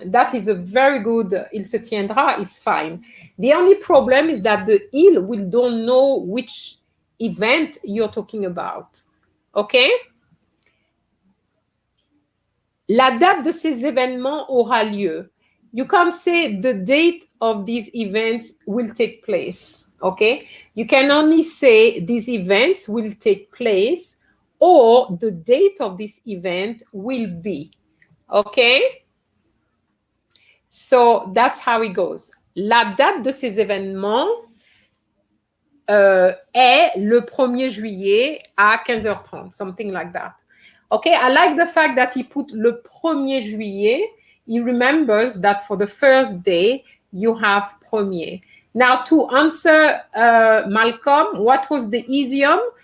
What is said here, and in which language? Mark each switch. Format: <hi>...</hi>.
<en>That is a very good,</en> <fr>il se tiendra</fr> <en>is fine. The only problem is that the il, we don't know which event you're talking about. Okay?</en> <fr>La date de ces événements aura lieu.</fr> <en>You can't say the date of these events will take place. Okay? You can only say these events will take place or the date of this event will be. Okay? So that's how it goes.</en> <fr>La date de ces événements est le 1er juillet à 15h30,</fr> <en>something like that. Okay, I like the fact that he put</en> <fr>le 1er juillet.</fr> <en>He remembers that for the first day, you have premier. Now, to answer Malcolm, what was the idiom?</en>